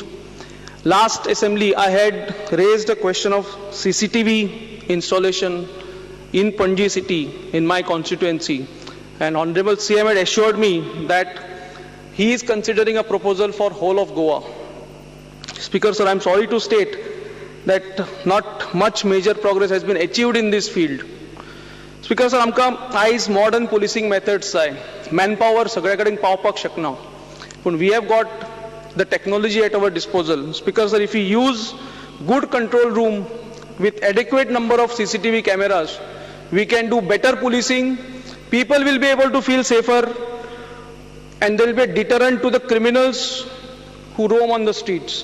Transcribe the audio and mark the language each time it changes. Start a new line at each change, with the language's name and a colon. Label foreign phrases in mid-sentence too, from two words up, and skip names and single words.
English: Last assembly, I had raised a question of CCTV installation in Panji city, in my constituency. And Honorable CM had assured me that he is considering a proposal for whole of Goa. Speaker sir, I am sorry to state that not much major progress has been achieved in this field. Speaker sir,
Konkani: आमकां आयज
English: modern policing methods
Konkani: जाय. Manpower सगळे कडेन पावपाक शकना.
English: But we have got the technology at our disposal. Speaker sir, if we use good control room with adequate number of CCTV cameras, we can do better policing. People will be able to feel safer and there will be a deterrent to the criminals who roam on the streets.